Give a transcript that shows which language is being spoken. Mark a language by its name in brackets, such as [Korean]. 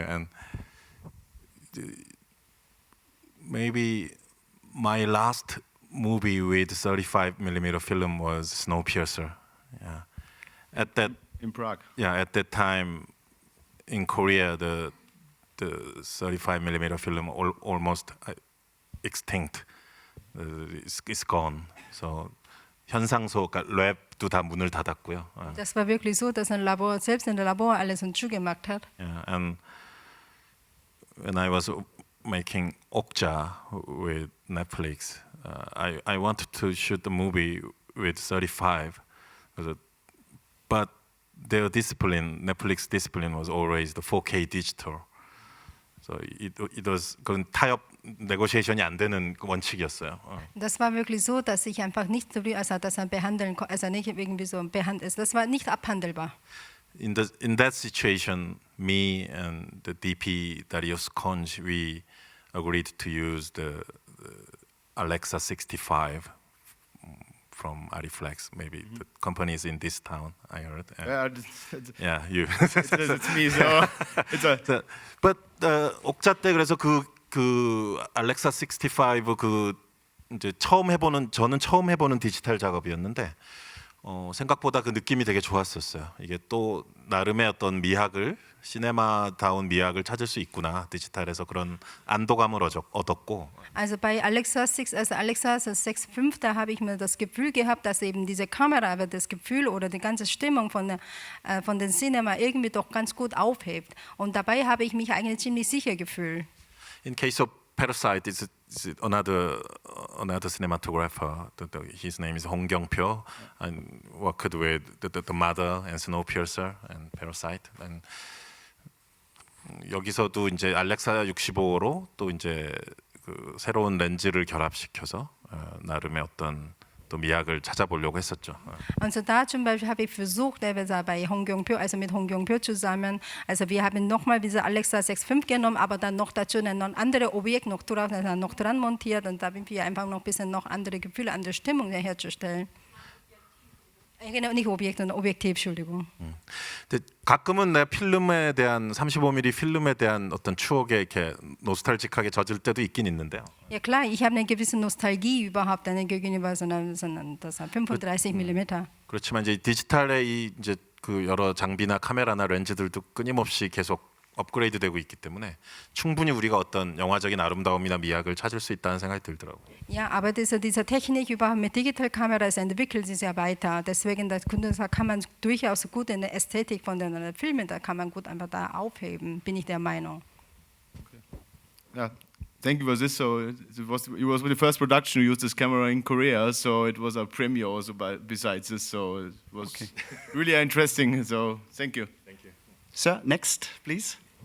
[English] And maybe my last movie with 35mm film was Snowpiercer. Yeah, in Prague. Yeah, at that time in Korea, the 35mm film almost extinct. It's gone. So [Korean] 현상소, 랩도 다 문을 닫았고요. [German] Das war wirklich so, dass selbst in der Labor alles zugemacht hat. [English] Yeah, and when I was making Okja with Netflix, I wanted to shoot the movie with 35, but their discipline, Netflix discipline, was always the 4K digital. So it was [Korean] 그런 타협 negotiation이 안 되는 원칙이었어요. [German] Das war wirklich so, dass ich einfach nicht das behandeln, also nicht irgendwie so behandelt. Das war nicht abhandelbar. [English] In that situation, me and the DP Darius Conj, we agreed to use the Alexa 65 from Ariflex. Maybe the company is in this town. I heard. Yeah, You. it's me. So it's a But [Korean] 옥자 때 그래서 그 알렉사 65 그 이제 저는 처음 해보는 디지털 작업이었는데 생각보다 그 느낌이 되게 좋았었어요. 이게 또 나름의 어떤 미학을 시네마다운 미학을 찾을 수 있구나 디지털에서 그런 안도감을 얻었고. [German] Also bei Alexa 6, also Alexa 6.5, da habe ich mir das Gefühl gehabt, dass eben diese Kamera aber das Gefühl oder die ganze Stimmung von den Cinema irgendwie doch ganz gut aufhebt. Und dabei habe ich mich eigentlich ziemlich sicher gefühlt. [English] In case of Parasite, is another cinematographer. His name is Hong Kyung-pyo, and worked with the Mother and Snowpiercer and Parasite. And [Korean] 여기서도 이제 알렉사 65로 또 이제 그 새로운 렌즈를 결합시켜서 나름의 어떤 또 미학을 찾아보려고 했었죠. [German] Und so da zum Beispiel habe ich versucht, bei Hong Kyung-pyo, also mit Hong Kyung-pyo zusammen, also wir haben nochmal diese Alexa 6.5 genommen, aber dann noch dazu ein anderes Objekt noch dran montiert und da haben wir einfach noch ein bisschen noch andere Gefühle, andere Stimmung herzustellen. Genau, nicht Objekt, sondern Objektiv, Entschuldigung. [Korean] 근데 가끔은 내 필름에 대한 35mm 필름에 대한 어떤 추억에 이렇게 노스탈직하게 젖을 때도 있긴 있는데요. [German] Ja klar, ich habe eine gewisse Nostalgie überhaupt gegenüber so einem 35 mm. [Korean] 그렇지만 이제 디지털의 이제 그 여러 장비나 카메라나 렌즈들도 끊임없이 계속 업그레이드되고 있기 때문에 충분히 우리가 어떤 영화적인 아름다움이나 미학을 찾을 수 있다는 생각이 들더라고요. [German] Ja, aber diese Technik überhaupt mit Digitalkameras entwickelt sich ja weiter. Deswegen da kann man durchaus gut in der Ästhetik von den Filmen, da kann man gut einfach da aufheben, bin ich der Meinung. [English] Yeah, thank you for this. So it was the first production who used this camera in Korea. So it was a premiere also besides this. So it was really interesting. So thank you. Sir, next, please.